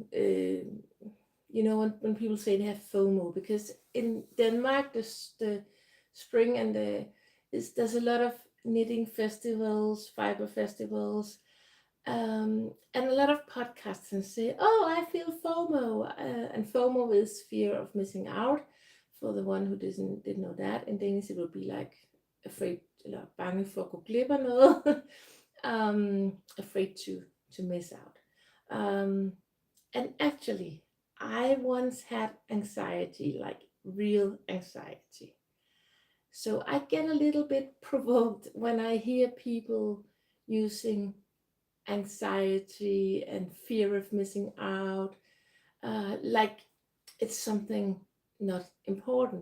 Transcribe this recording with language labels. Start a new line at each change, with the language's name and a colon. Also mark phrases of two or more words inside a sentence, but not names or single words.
English: You know, when people say they have FOMO, because in Denmark, the spring and there's a lot of knitting festivals, fiber festivals, and a lot of podcasts and say, "Oh, I feel FOMO," and FOMO is fear of missing out. For the one who didn't know that, in Danish it would be like afraid
Danish: eller bange for at gå glip af noget,
English: afraid to miss out. And actually, I once had anxiety, like real anxiety. So I get a little bit provoked when I hear people using anxiety and fear of missing out, like it's something not important.